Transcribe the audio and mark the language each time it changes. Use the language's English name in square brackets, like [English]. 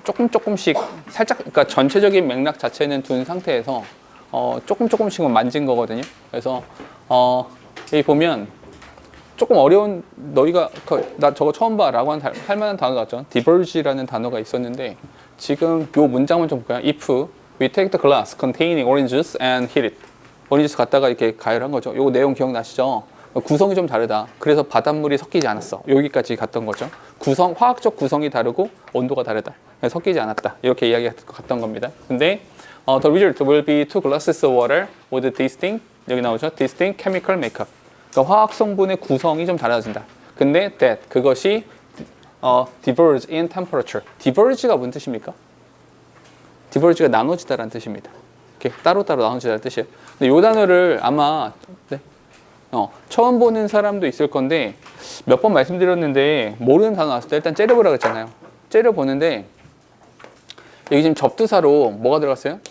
[Korean] 조금씩 살짝, 그러니까 전체적인 맥락 자체는 둔 상태에서 조금씩은 만진 거거든요. 그래서 여기 보면 조금 어려운, 너희가 나 저거 처음 봐라고 할 만한 단어가 있죠. diverge라는 단어가 있었는데 지금 요 문장만 좀 볼까요? [English] If we take the glass containing orange juice and heat it. [Korean] 오렌지 주스 갖다가 이렇게 가열한 거죠. 요거 내용 기억나시죠? 구성이 좀 다르다. 그래서 바닷물이 섞이지 않았어. 여기까지 갔던 거죠. 화학적 구성이 다르고 온도가 다르다. 섞이지 않았다. 이렇게 이야기 갔던 겁니다. 근데 [English] The result will be 2 glasses of water with distinct [Korean] 여기 나오죠. [English] distinct chemical makeup. [Korean] 그러니까 화학 성분의 구성이 좀 달라진다. 근데 [English] that [Korean] 그것이 [English] diverge in temperature. [Korean] diverge가 무슨 뜻입니까? diverge가 나눠지다라는 뜻입니다. 이렇게 따로따로 나눠지다라는 뜻이에요. 근데 이 단어를 아마 네? 처음 보는 사람도 있을 건데 몇 번 말씀드렸는데 모르는 단어 나왔을 때 일단 째려보라고 했잖아요. 째려보는데 여기 지금 접두사로 뭐가 들어갔어요?